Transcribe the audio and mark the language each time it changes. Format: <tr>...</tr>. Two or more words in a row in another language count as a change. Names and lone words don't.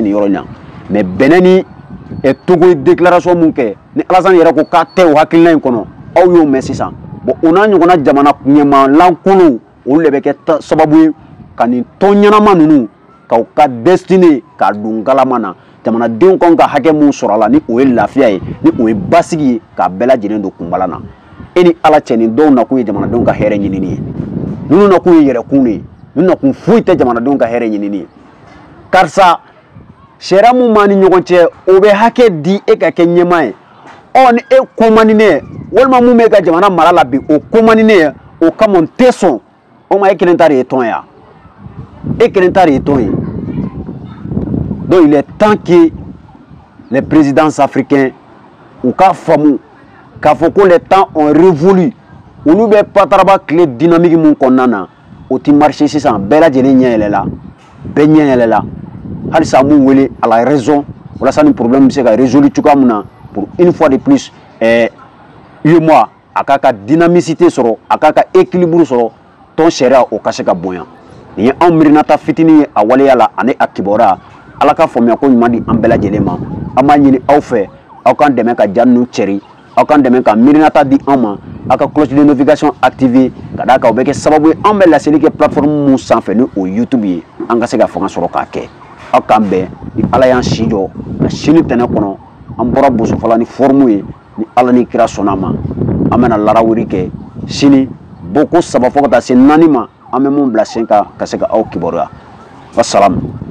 <bm>nin yɔrɔ in na mais Benin ni Togo ye déclaration mun kɛ ni Alassane yɛrɛ ko k'a tɛ o hakilina in kɔnɔ aw y'o mɛn sisan bon o n'a ɲɔgɔnna jamana ɲɛmalankolonw olu de bɛ kɛ sababu ye ka nin tɔn ɲɛnama ninnu k'aw ka destinée k'a don galama na jamanadenw kan ka hakɛ mun sɔrɔ a la ni o ye lafiya ye ni o ye basigi ye k'a bɛɛ lajɛlen don kunbala na e ni Ala cɛ nin dɔw nakun ye jamanadenw ka hɛrɛ ɲinini ye ninnu nakun ye yɛrɛkun de ye ninnu nakun foyi tɛ jamanadenw ka hɛrɛ ɲinini ye karisa sariya mun b'a ni ɲɔgɔn cɛ o bɛ hakɛ di e ka kɛ ɲɛmaa ye ɔ ni e ko man di ne ye walima mun bɛ ka jamana mara la bi o ko man di ne ye o kama n tɛ sɔn o ma e kelen ta de ye tɔn ye e kelen ta de ye tɔn ye</bm> <fr>donc il est temps que les présidents africains</fr> <bm>u ka faamu k'a fɔ ko</bm> <fr>les temps ont révolu</fr> <bm>olu bɛ pataraba tile dynamique mun kɔnɔna na o ti marché sisan bɛɛ lajɛlen ɲɛ yɛlɛla bɛɛ ɲɛ yɛlɛla halisa mun wele</bm> <fr>à la raison</fr> <bm>walasa ni problème bɛ se ka résolu cogoya mun na</bm> <fr>pour une fois de plus</fr> <bm>UEMOA a k'a ka dynamicité sɔrɔ a k'a ka équilibre sɔrɔ tɔn sariya o ka se ka bonya nin ye anw mirinata fitinin ye a waleya la ani a kibaruya ala ka faamuya ko ɲuman di an bɛɛ lajɛlen ma an b'a ɲini aw fɛ aw k'an dɛmɛ ka ja ninnu cɛri aw k'an dɛmɛ ka mirinata di an ma aw ka</bm> <fr>cloche de notification activer</fr> <bm>ka d'a kan o bɛ kɛ sababu ye an bɛ laseli kɛ plateforme mun sanfɛ ni o YouTube ye an ka se ka fanga sɔrɔ k'a kɛ aw k'an bɛn ni ala y'an si jɔ ka sini tɛnɛ kɔnɔ an bɔra bosofala ni forme ye ni ala ni kira sɔnna ma an bɛna larawiri kɛ sini boko saba fo ka taa se 4 ma an bɛ mun bila sen kan ka se ka aw kibaruya wasalamu</bm>